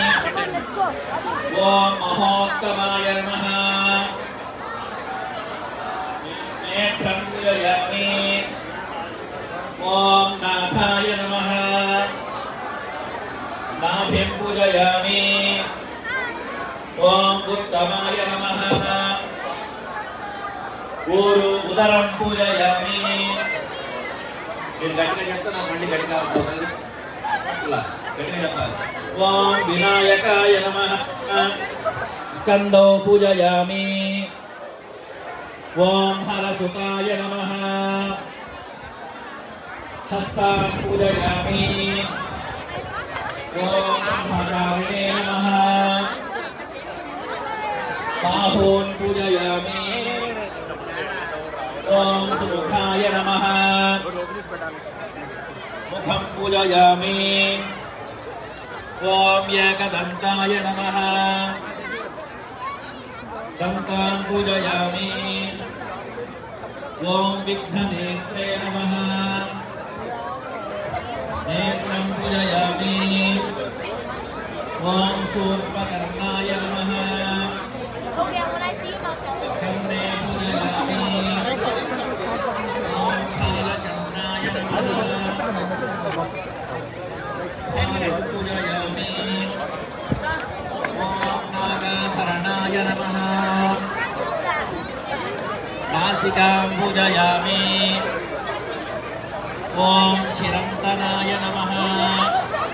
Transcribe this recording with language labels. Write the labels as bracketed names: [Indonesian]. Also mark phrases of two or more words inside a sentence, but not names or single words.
[Sanskrit] ओम महोत्तमाय नमः नेत्रं पूजयामि ओम नाथाय नमः नाभिं पूजयामि ओम उत्तमाय नमः ऊरु उदरं पूजयामि [Telugu] గట్టిగా చెప్తా నా బండి గట్టిగా అవుతుంది అట్లా గట్టిగా చెప్పాలి [Sanskrit] ఓం వినాయకాయ నమః స్కందో పూజయామి ఓం హరసుతాయ నమః హస్తాం పూజయామి ఓం మహాకారిణే నమః बाहून् पूजयामि ओम सुमुखाय नमः मुखं पूजयामि ओम एकदन्ताय नमः दन्तां पूजयामि ओम विघ्ननेत्रे नमः नेत्रं पूजयामि ओम शूर्पकर्णाय नमः [English] Okay, when I see you, I'll tell you. [Sanskrit] कन्ने पूजयामि ओम कालचन्द्राय नमः कालं पूजयामि ओम नागाभरणाय नमः नासिकां पूजयामि ओम चिरन्तनाय नमः